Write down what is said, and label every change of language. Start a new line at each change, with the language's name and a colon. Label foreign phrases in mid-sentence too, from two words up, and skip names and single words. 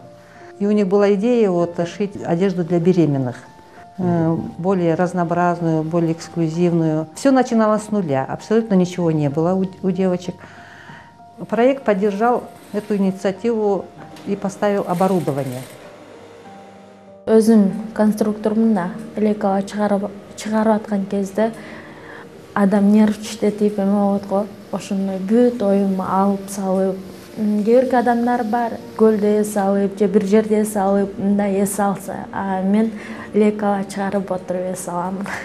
Russian: И у них была идея шить одежду для беременных, более разнообразную, более эксклюзивную. Все начиналось с нуля, абсолютно ничего не было у девочек. Проект поддержал эту инициативу и поставил оборудование.
Kyrgyz: Өзүм конструктормун да, элекала чыгарып аткан кезде адам нерв иштетип эме болот го. Ошондой бүт оюмду алып салып, кээ бир адамдар бар, көлдө эс алып, же бир жерде эс алып, мындай эс алса, а мен элекала чыгарып отуруп эс алам.